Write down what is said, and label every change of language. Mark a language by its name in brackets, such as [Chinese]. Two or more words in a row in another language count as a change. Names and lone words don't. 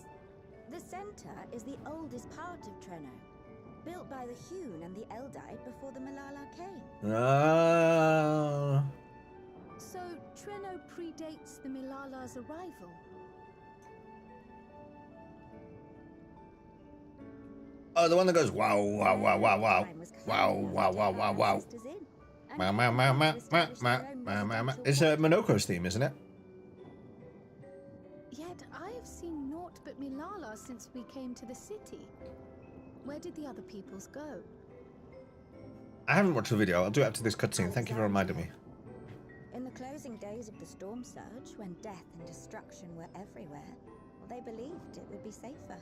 [English] The center is the oldest part of Treno, built by the Hune and the Eldite before the Malala came. So Treno predates the Malala's arrival? Oh, the one that goes wow, wow, wow, wow, wow. Wow, wow, wow, wow, wow. Ma, ma, ma, ma, ma, ma, ma, ma, ma. It's Monoko's theme, isn't it? Yet I have seen naught but Malala since we came to the city. Where did the other peoples go? I haven't watched the video. I'll do it after this cutscene. Thank you for reminding me. In the closing days of the storm surge, when death and destruction were everywhere, they believed it would be safer.